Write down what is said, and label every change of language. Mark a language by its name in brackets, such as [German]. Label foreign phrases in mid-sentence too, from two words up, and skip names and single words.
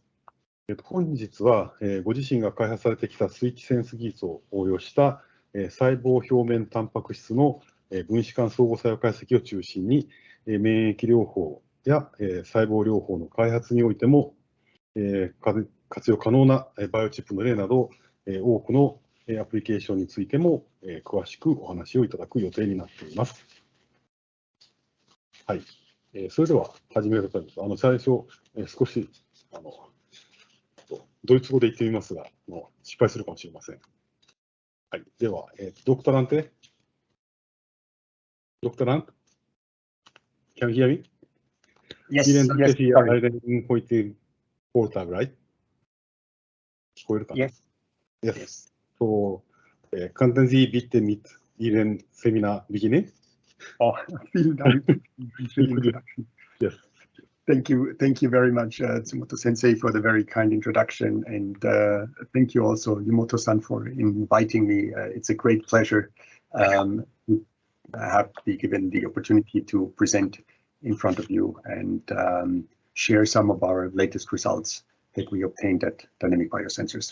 [Japanese] 本日はご自身が開発されてきたスイッチセンス技術を応用した細胞表面タンパク質の分子間相互作用解析を中心に、免疫療法や細胞療法の開発においても、活用可能なバイオチップの例など、多くのアプリケーションについても詳しくお話をいただく予定になっています。はい、それでは始めたいと思います。最初、少しドイツ語で言ってみますが、失敗するかもしれません。はい、では、ドクターランテ Dr. [English] Rant, can you hear me? Yes, [German] Vielen Dank [English] yes, [German] für [English] sorry. [German] Ihren heutigen Vortrag, [English] right? [Japanese] 聞こえるかな? [English] Yes. Yes. [German] So, könnten Sie bitte mit Ihrem Seminar beginnen? Oh, vielen Dank für die introduction. [English] Yes. Thank you very much, Tsumoto-sensei, for the very kind introduction, and thank you also, Yumoto-san, for inviting me. It's a great pleasure to have been given the opportunity to present in front of you and share some of our latest results that we obtained at Dynamic Biosensors.